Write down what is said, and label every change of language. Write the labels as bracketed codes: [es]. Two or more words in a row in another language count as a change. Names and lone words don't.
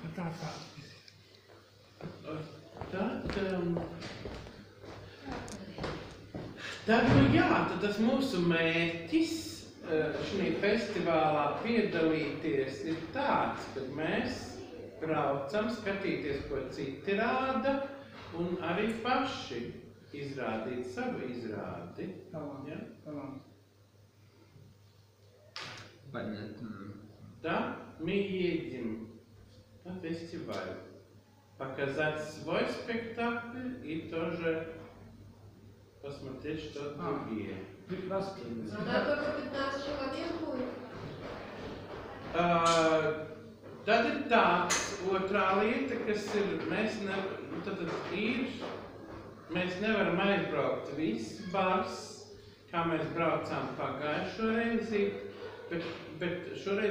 [lv] Tad, nu jā, tad tas mūsu mērķis šī festivālā piedalīties ir tāds, ka mēs braucam skatīties, ko citi rāda, un arī paši izrādīt savu izrādi. [ru] Талант. [lv] Ja? [ru] Талант. Понятно. Да, мы едем на фестиваль показать свой спектакль и тоже посмотреть, что другие. Нас Да, только 15 человек будет. [lv] Tad ir tāds otrā lieta, kas ir, mēs nevaram aizbraukt viss bars, kā mēs braucām pagājušo reizi, bet šoreiz